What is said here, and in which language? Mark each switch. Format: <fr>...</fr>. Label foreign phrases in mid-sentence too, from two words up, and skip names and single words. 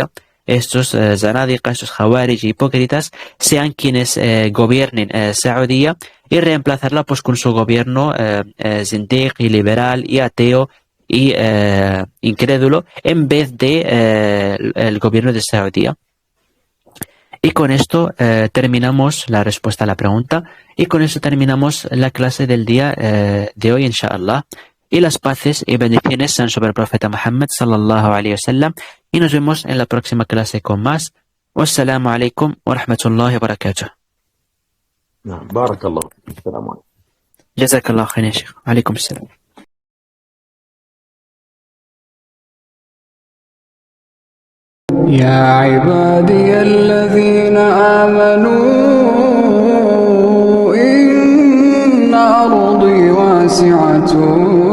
<es>Estos zanadiqa, estos Khawarij hipócritas, sean quienes gobiernen Saudi y reemplazarla pues con su gobierno zindiq y liberal y ateo y incrédulo en vez de el gobierno de Saudi. Y con esto terminamos la respuesta a la pregunta y con eso terminamos la clase del día de hoy, inshallah. Y las paces y bendiciones sean sobre el profeta Muhammad</es> <ar>صلى الله عليه وسلم</ar> <es>y nos vemos en la próxima clase con más.</es> <ar>والسلام عليكم ورحمة الله وبركاته. بارك الله فيك. السلام عليكم. جزاك الله خيرا، شيخ. عليكم السلام. يا عبادي الذين آمنوا إن أرضي واسعة</ar>